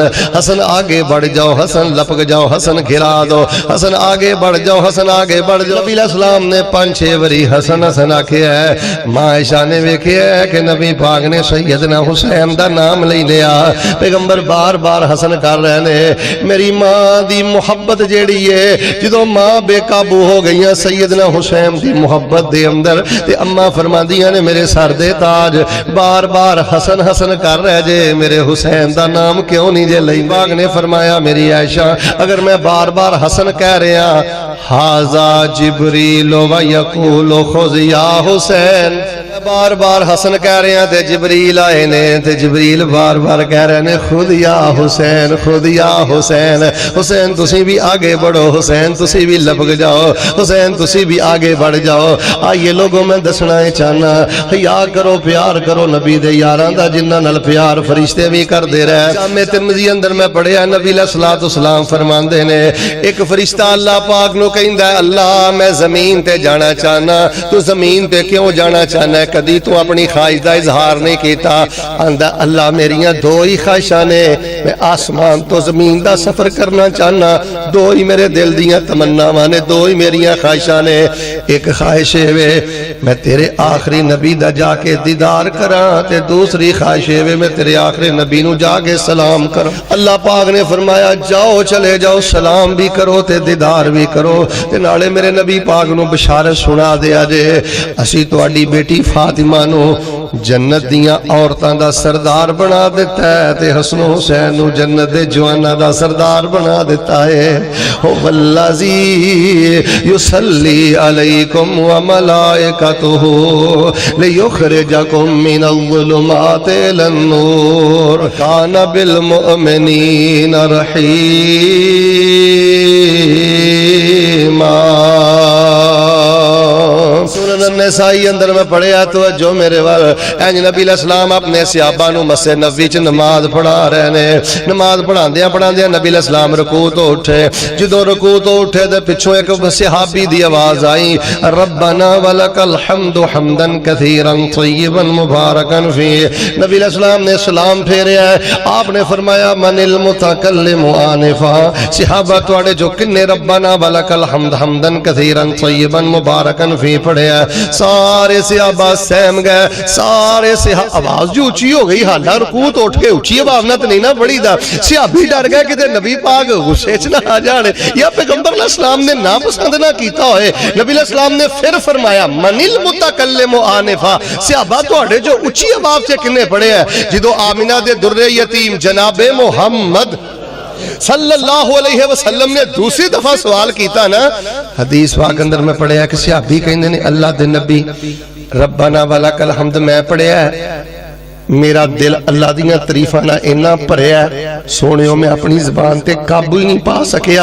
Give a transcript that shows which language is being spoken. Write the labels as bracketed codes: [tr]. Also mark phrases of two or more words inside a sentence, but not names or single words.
[ur] حسن آگے بڑھ جاؤ، حسن لپک جاؤ، حسن گھرا دو، حسن آگے بڑھ جاؤ، حسن آگے بڑھ جاؤ۔ [pa] نبی علیہ السلام نے 5-6 بری حسن حسن آکھیا ہے۔ ماں عائشہ نے ویکھیا ہے کہ نبی پاک نے سیدنا حسین دا نام لے لیا، پیغمبر بار بار حسن کر رہے نے۔ میری ماں دی محبت جیڑی ہے، جدوں ماں بے قابو ہو گئیاں سیدنا حسین دی محبت دے اندر، تے اماں فرماندیاں نے میرے سر دے تاج بار بار حسن حسن کر رہے جے، میرے حسین دا نام کیوں نہیں جے لئی؟ پاک نے فرمایا میری عائشہ اگر میں بار بار حسن کہہ رہا، [ar] ھذا جبریل و یقول خذ یا حسین، [pa] بار بار حسن کہہ رہے ہیں تے جبریل آئے نے، تے جبریل بار بار کہہ رہے ہیں [ar] خود یا حسین، خود یا حسین۔ [pa] حسین تسی بھی آگے بڑھو، حسین تسی بھی لپک جاؤ، حسین تسی بھی آگے بڑھ جاؤ۔ آئیے لوگوں میں دسنا ہے چاہنا، یا کرو پیار کرو نبی دے یاراں دا جنہ نال پیار فرشتے بھی کر دے رہے۔ جامع ترمذی اندر میں پڑھیا نبی علیہ الصلوۃ والسلام فرماندے نے ایک فرشتہ اللہ پاک نو کہندا ہے اللہ میں زمین تے جانا چاہنا، تو زمین تے کیوں جانا چاہنا ہے؟ کدی تو اپنی خواہش دا اظہار نہیں کیتا۔ آندا اللہ میریاں دو ہی خواہشاں نے، میں آسمان تو زمین دا سفر کرنا چاہنا، دو ہی میرے دل دیاں تمناواں نے، دو ہی میریاں خواہشاں نے۔ ایک خواہش ہے میں تیرے آخری نبی دا جا کے دیدار کراں، تے دوسری خواہش ہے میں تیرے آخری نبی نو جا کے سلام کراں۔ اللہ پاک نے فرمایا جاؤ چلے جاؤ، سلام بھی کرو تے دیدار بھی کرو، تے نالے میرے نبی پاک نو بشارت سنا دیا جے اسی تواڈی بیٹی فاطمہ نو جنت دیاں عورتاں دا سردار بنا دیتا ہے، تے حسن و حسین نو جنت دے جواناں دا سردار بنا دیتا ہے۔ [ar] هو الذی یصلی علیکم وملائکتہ لیخرجکم من الظلمات الی النور کان بالمؤمنین رحیما۔ [pa] سورۃ النساء اندر میں پڑھیا تو جو میرے وال انج نبی علیہ السلام اپنے صحابہ نو مسجد نبوی چ نماز پڑھا رہے نے۔ نماز پڑھاندیاں پڑھاندیاں نبی علیہ السلام رکوع تو اٹھے، جدوں رکوع تو اٹھے تے پچھوں ایک صحابی دی آواز آئی [ar] ربنا ولک الحمد حمدا کثیرا طیبا مبارکا فیہ۔ نبی علیہ السلام نے سلام پھیریا ہے، آپ نے فرمایا من المتکلم آنفا، [pa] صحابہ تواڈے جو کنے [ar] ربنا ولک الحمد حمدا کثیرا طیبا مبارکا فیہ [pa] پڑھیا، سارے صحابہ سہم گئے، سارے صحابہ آواز جو اونچی ہو گئی، حالہ رکوع تو اٹھ کے اونچی آواز نہ نہیں نہ پڑھی دا، صحابی ڈر گئے کہ نبی پاک غصے چ نہ آ جانے یا پیغمبر علیہ السلام نے ناپسند نہ کیتا ہوئے۔ [ar] نبی علیہ السلام نے پھر فرمایا من المتکلم آنفا، [pa] صحابہ تواڈے جو اونچی آواز سے کنے پڑھے ہیں؟ جدو آمنہ دے در یتیم جناب محمد صلی اللہ علیہ وسلم نے دوسری دفعہ سوال کیتا نا، حدیث پاک اندر میں پڑھیا کہ صحابی کہندے نے اللہ دے نبی [ar] ربنا ولک الحمد [pa] میں پڑھیا ہے، میرا دل اللہ دیاں تعریفاں نال اینا بھریا سونیو میں اپنی زبان تے قابو ہی نہیں پا سکیا.